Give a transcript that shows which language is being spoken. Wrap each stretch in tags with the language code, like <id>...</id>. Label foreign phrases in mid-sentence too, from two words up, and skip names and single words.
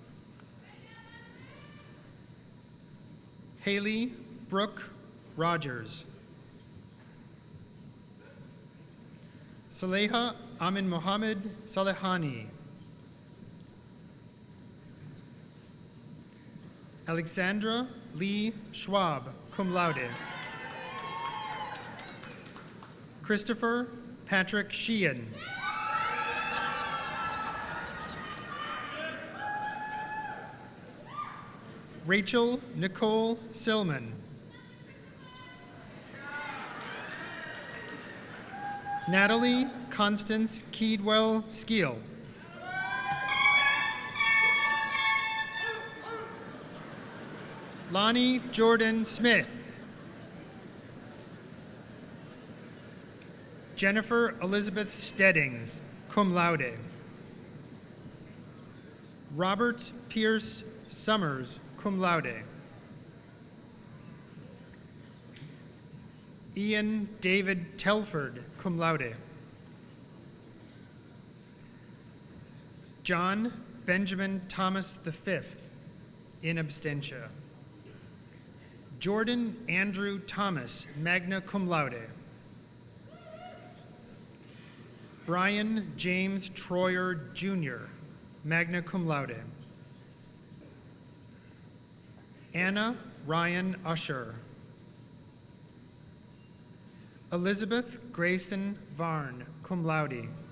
<en>Haley Brooke Rogers. Saleha Amin Mohammed Salehani. Alexandra Lee Schwab,</en> <la>cum laude.</la> <en>Christopher Patrick Sheehan. Rachel Nicole Silman. Natalie Constance Keedwell Skeel. Lonnie Jordan Smith. Jennifer Elizabeth Steddings,</en> <la>cum laude.</la> <en>Robert Pierce Summers,</en> <la>cum laude.</la> <en>Ian David Telford,</en> <la>cum laude.</la> <en>John Benjamin Thomas V,</en> <la>in absentia.</la> <en>Jordan Andrew Thomas,</en> <la>magna cum laude.</la> <en>Brian James Troyer, Jr.,</en> <la>magna cum laude.</la> <en>Anna Ryan Usher. Elizabeth Grayson Varn,</en> <la>cum laude.</la>